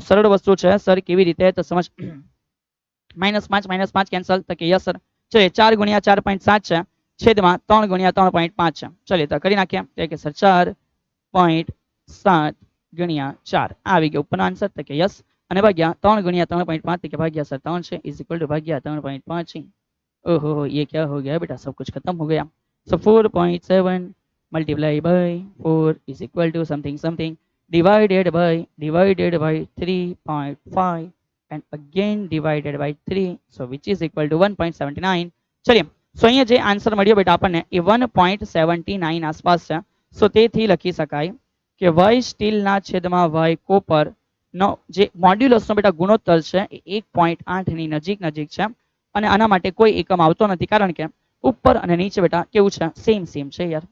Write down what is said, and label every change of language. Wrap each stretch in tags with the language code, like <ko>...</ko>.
<gu>સરળ વસ્તુ છે સર કેવી રીતે તો સમજ. -5 કેન્સલ તો કે યસ સર. ચલો 4 ગુણ્યા 4.7 છે છેદમાં 3 ગુણ્યા 3.5 છે. ચલિए તો કરી નાખીએ તો કે સર 4.7 ગુણ્યા 4 આવી ગયો ઉપરનો આન્સર તો કે યસ અને ભાગ્યા 3 गुणिया 3.5</gu> <hi>तो क्या भाग्या सर 3 से इज इक्वल टू भाग्या 3.5. ओहो ये क्या हो गया बेटा, सब कुछ खत्म हो गया.</hi> <en>So 4.7 multiply by 4 is equal to something something divided by 3.5 and again divided by 3, so which is equal to 1.79.</en> <gu>ચલિए સો અહીંયા જે આન્સર મળ્યો બેટા આપણને એ 1.79 આસપાસ છે. સો તેથી લખી શકાય કે y સ્ટીલના છેદમાં y કોપર નો જે મોડ્યુલસનો બેટા ગુણોત્તર છે એ 1.8 ની નજીક છે અને આના માટે કોઈ એકમ આવતો નથી કારણ કે ઉપર અને નીચે બેટા કેવું છે સેમ છે યાર.</gu>